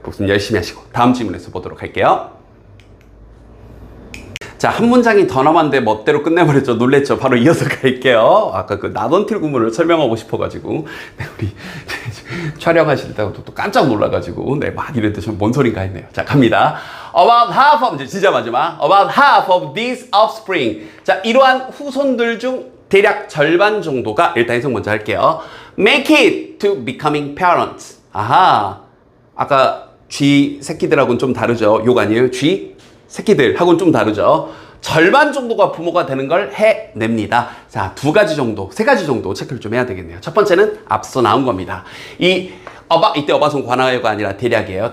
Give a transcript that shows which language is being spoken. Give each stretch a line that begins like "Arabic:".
Korean: 복습 열심히 하시고 다음 질문에서 보도록 할게요. 자, 한 문장이 더 남았는데 멋대로 끝내버렸죠. 놀랬죠. 바로 이어서 갈게요. 아까 그 나던틸 구문을 설명하고 싶어가지고 네, 우리 촬영하실 때도 또 깜짝 놀라가지고 네, 막 이랬더니 뭔 소린가 했네요. 자, 갑니다.
English: About half of,
Korean: 진짜 마지막.
English: About half of these offspring.
Korean: 자, 이러한 후손들 중 대략 절반 정도가 일단 해석 먼저 할게요.
English: Make it to becoming parents.
Korean: 아하. 아까 쥐 새끼들하고는 좀 다르죠. 욕 아니에요? 쥐 새끼들하고는 좀 다르죠. 절반 정도가 부모가 되는 걸 해냅니다. 자, 두 가지 정도, 세 가지 정도 체크를 좀 해야 되겠네요. 첫 번째는 앞서 나온 겁니다. 이때 어바손 관하여가 아니라 대략이에요.